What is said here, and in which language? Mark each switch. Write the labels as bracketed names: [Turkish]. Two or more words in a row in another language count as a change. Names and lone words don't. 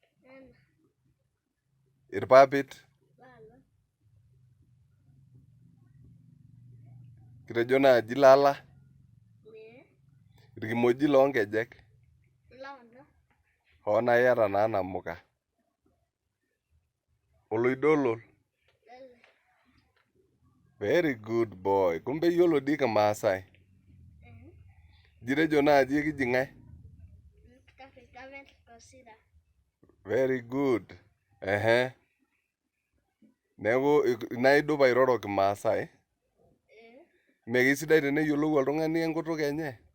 [Masai] Irpapit. Kitejo naaji lala. Irkimojik loonkejek. Hoo naa iyata naa namuka. Oloidolol. [English] Very good boy. [Masai] Kumbe iyiolo dii kimaasai. Jitejo naaji ekiji ng'ae? [English] Very good. [Masai] Neeku naa idup airoro kimaasai. Mee kisidai teneyiolou oltung'ani enkutuk enye?